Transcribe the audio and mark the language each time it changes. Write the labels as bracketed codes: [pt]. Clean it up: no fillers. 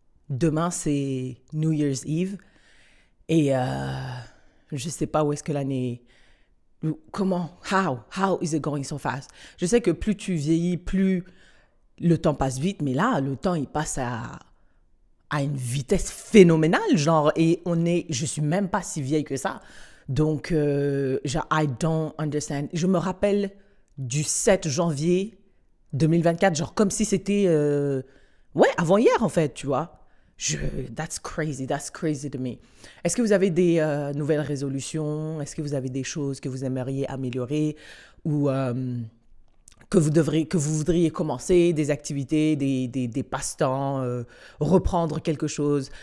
[fr] Demain, c'est New Year's Eve et je sais pas où est-ce que l'année... Comment? [en] How is it going so fast? [fr] Je sais que plus tu vieillis, plus le temps passe vite, mais là, le temps, il passe à une vitesse phénoménale, genre, et je suis même pas si vieille que ça. Donc, genre, [en] I don't understand. [fr] Je me rappelle du 7 janvier 2024, genre, comme si c'était, avant hier, en fait, tu vois. [en] That's crazy to me. [fr] Est-ce que vous avez des nouvelles résolutions? Est-ce que vous avez des choses que vous aimeriez améliorer ou que vous voudriez commencer, des activités, des passe-temps, reprendre quelque chose?